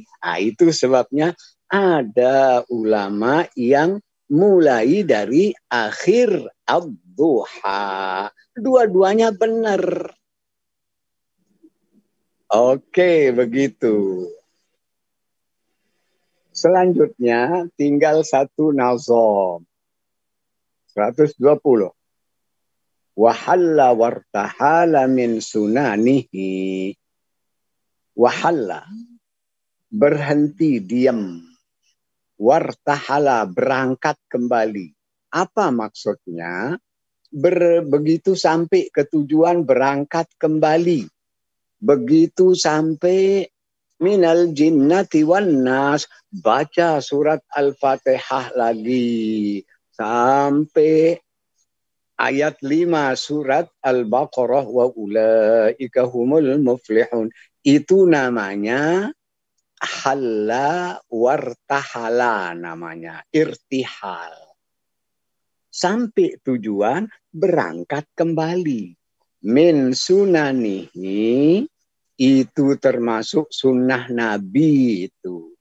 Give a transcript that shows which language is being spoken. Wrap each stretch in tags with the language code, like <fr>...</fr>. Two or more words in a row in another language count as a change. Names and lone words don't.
<id>Itu sebabnya ada ulama yang mulai dari akhir Ad-Duha. Dua-duanya benar. Oke, begitu. Selanjutnya tinggal satu nazam. 120.</id> <ar>وحل وارتحل من سننه.</ar> <id>Wahalla, berhenti, diam. Wartahala, berangkat kembali. Apa maksudnya? Begitu sampai ke tujuan, berangkat kembali. Begitu sampai</id> <ar>من الجنة والناس,</ar> <id>baca surat Al-Fatihah lagi. Sampai ayat 5 surat Al-Baqarah</id> <ar>وأولئك هم المفلحون.</ar> <id>Itu namanya</id> <ar>حل وارتحل,</ar> <id>namanya irtihal. Sampai tujuan berangkat kembali.</id> <ar>من سننه,</ar> <id>itu termasuk sunnah Nabi itu.</id>